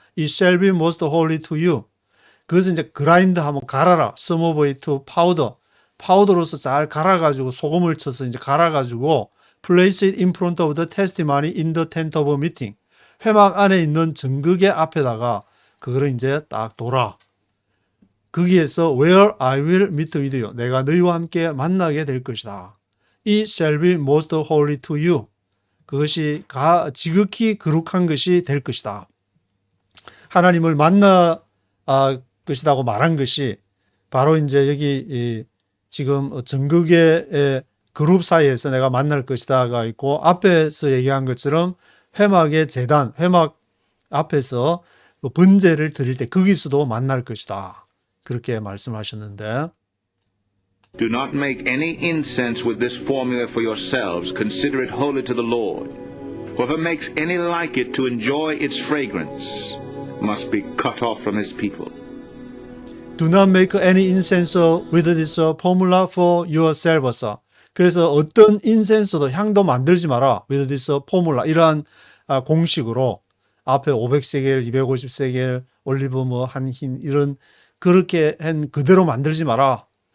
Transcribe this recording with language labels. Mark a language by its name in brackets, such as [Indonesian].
[English] It shall be most holy to you. [Korean] 그것은 이제 grind 하면 갈아라. [English] Some of it to powder. [Korean] 파우더로서 잘 갈아가지고 소금을 쳐서 이제 갈아가지고 [English] place it in front of the testimony in the tent of meeting. [Korean] 회막 안에 있는 증거계 앞에다가 그거를 이제 딱 둬라. 거기에서 [English] where I will meet with you. [Korean] 내가 너희와 함께 만나게 될 것이다. [English] It shall be most holy to you. [Korean] 그것이 지극히 거룩한 것이 될 것이다. 하나님을 만나 것이라고 말한 것이 바로 이제 여기 지금 증거계의 그룹 사이에서 내가 만날 것이다가 있고 앞에서 얘기한 것처럼 회막의 제단, 회막 앞에서 번제를 드릴 때 거기서도 만날 것이다. 그렇게 말씀하셨는데 [English] Do not make any incense with this formula for yourselves. Consider it holy to the Lord. Whoever makes any like it to enjoy its fragrance must be cut off from his people. Do not make any incense with this formula for yourselves. [Korean] 그래서 어떤 인센스도 향도 만들지 마라. [English] with this formula. [Korean] 이러한 공식으로 앞에 500세겔, 250세겔, 올리브 한 흰 이런 그렇게 한 그대로 만들지 마라.